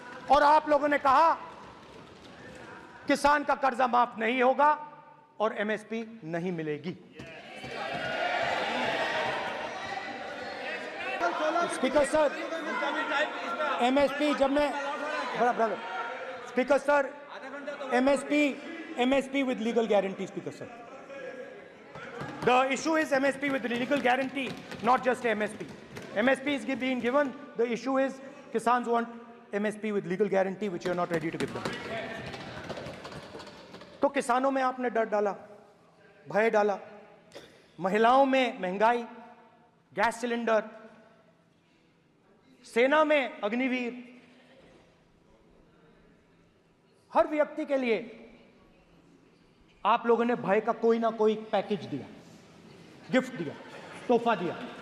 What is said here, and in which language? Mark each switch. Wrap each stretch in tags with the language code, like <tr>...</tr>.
<hi>और आप लोगों ने कहा किसान का कर्जा माफ नहीं होगा और एमएसपी नहीं मिलेगी। स्पीकर सर, एमएसपी जब मैं speaker sir, MSP</hi> <en>with legal guarantee, Speaker sir. The issue is MSP with legal guarantee, not just MSP. MSP is being given. The issue is Kisans want MSP with legal guarantee, which you are not ready to give them.</en> <hi>तो किसानों में आपने डर डाला, भय डाला, महिलाओं में महंगाई, गैस सिलेंडर, सेना में अग्निवीर, हर व्यक्ति के लिए आप लोगों ने भय का कोई ना कोई पैकेज दिया, गिफ्ट दिया, तोहफा दिया।</hi>